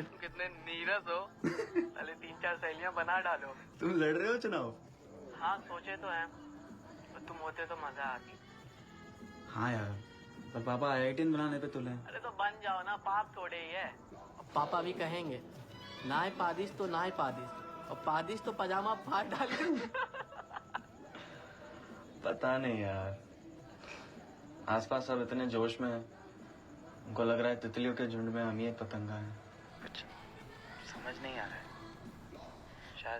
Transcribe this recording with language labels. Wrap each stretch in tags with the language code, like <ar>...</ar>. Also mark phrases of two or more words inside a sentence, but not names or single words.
<hi>तुम कितने नीरस हो, पहले 3-4 सहेलियां बना डालो। तुम लड़ रहे हो चुनाव? हाँ सोचे तो हैं, पर तुम होते तो मजा आती। हाँ यार, पर पापा आईआईटीएन बनाने पे तुले। अरे तो बन जाओ ना, पाप थोड़े ही है। पापा भी कहेंगे नाय पादिश तो नाय पादिश, और पादिश तो पजामा फाड़ डालेंगे। पता नहीं यार, आसपास सब इतने जोश में हैं, उनको लग रहा है तितलियों के झुंड में हम ही एक पतंगा है। कुछ समझ नहीं आ रहा है शायद।</hi>